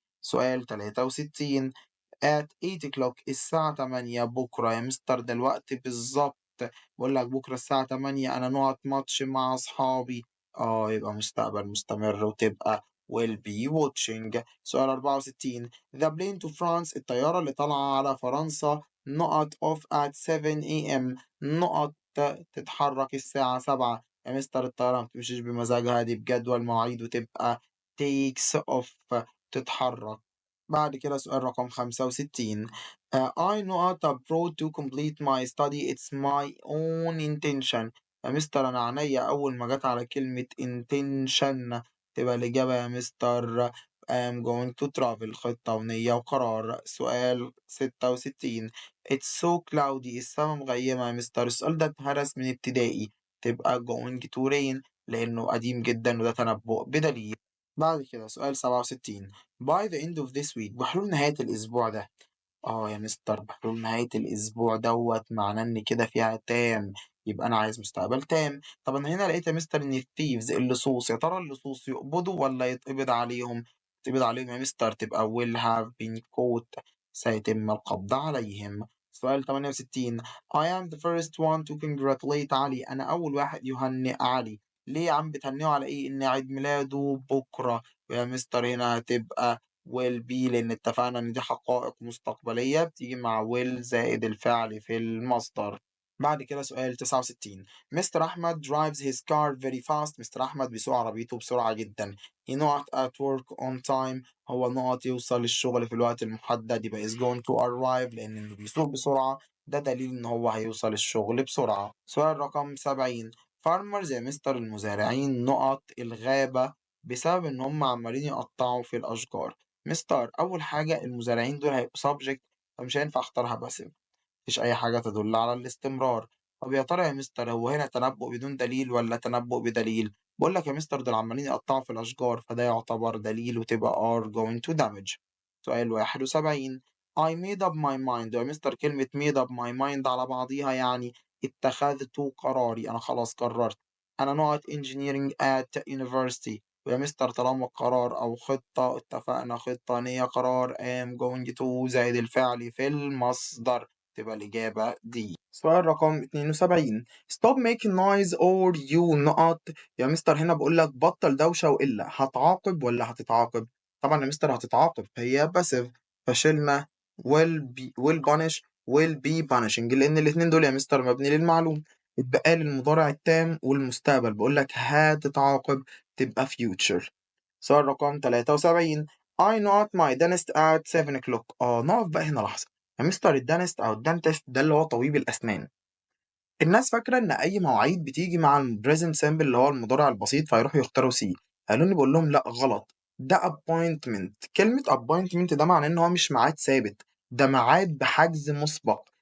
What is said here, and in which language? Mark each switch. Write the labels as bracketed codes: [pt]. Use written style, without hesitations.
[ar] سؤال 63. [en] at 8 o'clock [ar] الساعة 8 بكرة يا مستر ده الوقت بالظبط. بقول لك بكرة الساعة 8 أنا نقط ماتش مع أصحابي. يبقى مستقبل مستمر وتبقى [en] will be watching. [ar] سؤال 64. [en] the plane to France [ar] الطيارة اللي طالعة على فرنسا نقط [en] off at 7 a.m. [ar] نقط تتحرك الساعة 7. يا مستر الطيارة ما بتمشيش بمزاجها دي بجدول مواعيد وتبقى [en] takes off [ar] تتحرك. بعد كده سؤال رقم 65. [en] I not abroad to complete my study it's my own intention. [ar] يا مستر أنا عينيا أول ما جت على كلمة intention تبقى الإجابة يا مستر [en] I'm going to travel [ar] خطة ونية وقرار. سؤال 66. [en] It's so cloudy [ar] السما مغيمة يا مستر. السؤال ده اتهرس من ابتدائي تبقى [en] going to rain [ar] لأنه قديم جدا وده تنبؤ بدليل. بعد كده سؤال 67. [en] by the end of this week [ar] بحلول نهاية الأسبوع ده. يا مستر بحلول نهاية الأسبوع معناه إن كده فيها تام يبقى أنا عايز مستقبل تام. طب أنا هنا لقيت يا مستر إن الثيفز اللصوص يا ترى اللصوص يقبضوا ولا يتقبض عليهم؟ يتقبض عليهم يا مستر تبقى [en] will have been caught [ar] سيتم القبض عليهم. سؤال 68. [en] I am the first one to congratulate علي. [ar] أنا أول واحد يهنئ علي. ليه يا عم بتهنئه على إيه؟ إن عيد ميلاده بكرة. ويا مستر هنا هتبقى [en] will be [ar] لأن اتفقنا إن دي حقائق مستقبلية بتيجي مع will زائد الفعل في المصدر. بعد كده سؤال 69. [en] Mister أحمد drives his car very fast. [ar] مستر أحمد بيسوق عربيته بسرعة جدا. [en] he not at work on time. [ar] هو نقط يوصل الشغل في الوقت المحدد يبقى [en] is going to arrive [ar] لأن بيسوق بسرعة ده دليل إن هو هيوصل الشغل بسرعة. سؤال رقم 70. farmers يا مستر المزارعين نقط الغابة بسبب إن هم عمالين يقطعوا في الأشجار. مستر أول حاجة المزارعين دول هيبقوا subject فمش هينفع أختارها بس مفيش أي حاجة تدل على الاستمرار. طب يا ترى يا مستر هو هنا تنبؤ بدون دليل ولا تنبؤ بدليل؟ بقول لك يا مستر دول عمالين يقطعوا في الأشجار فده يعتبر دليل وتبقى [en] are going to damage. [ar] سؤال 71. [en] I made up my mind. [ar] يا مستر كلمة [en] made up my mind [ar] على بعضيها يعني اتخذت قراري أنا خلاص قررت. أنا نقط [en] engineering at university. [ar] ويا مستر طالما قرار أو خطة اتفقنا خطة نية قرار [en] am going to [ar] زائد الفعل في المصدر تبقى الإجابة دي. سؤال رقم 72. [en] stop making noise or you نقط. [ar] يا مستر هنا بقول لك بطل دوشة وإلا هتعاقب ولا هتتعاقب؟ طبعا يا مستر هتتعاقب هي passive فشلنا [en] will punish will be punishing [ar] لأن الاتنين دول يا مستر مبني للمعلوم. اتبقى لي المضارع التام والمستقبل بقول لك هتتعاقب تبقى future. سؤال رقم 73. [en] I not my dentist at 7 o'clock. [ar] نقف بقى هنا لحظة. يا مستر الدانست أو الدنتست ده اللي هو طبيب الأسنان. الناس فاكرة إن أي مواعيد بتيجي مع البريزنت سيمبل اللي هو المضارع البسيط فيروحوا يختاروا سي. قالوا لي بقول لهم لأ غلط. ده appointment. كلمة appointment ده معناه إن هو مش ميعاد ثابت. ده ميعاد بحجز مسبق.